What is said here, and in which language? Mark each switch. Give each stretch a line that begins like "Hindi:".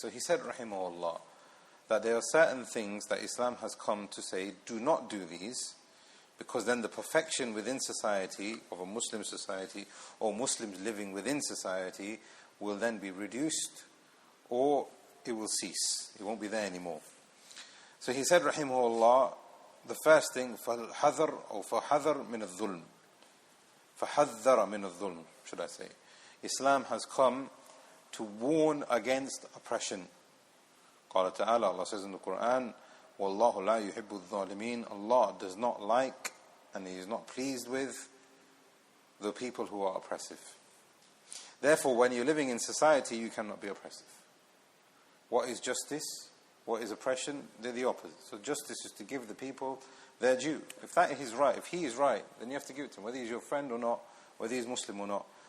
English: So he said, rahimahullah, that there are certain things that Islam has come to say, do not do these, because then the perfection within society, of a Muslim society, or Muslims living within society, will then be reduced, or it will cease. It won't be there anymore. So he said, rahimahullah, the first thing, فَحَذَرْ or
Arabic: فَحَذَرْ مِنَ الظُّلْمِ. فَحَذَّرَ مِنَ الظُّلْمِ,
English: should I say. Islam has come to warn against oppression.
Arabic: قال تعالى,
English: Allah says in the Quran,
Arabic: وَاللَّهُ لَا يُحِبُّ الظَّالِمِينَ.
English: Allah does not like and He is not pleased with the people who are oppressive. Therefore, when you're living in society, you cannot be oppressive. What is justice? What is oppression? They're the opposite. So justice is to give the people their due. If that is right, if he is right, then you have to give it to him, whether he's your friend or not, whether he's Muslim or not.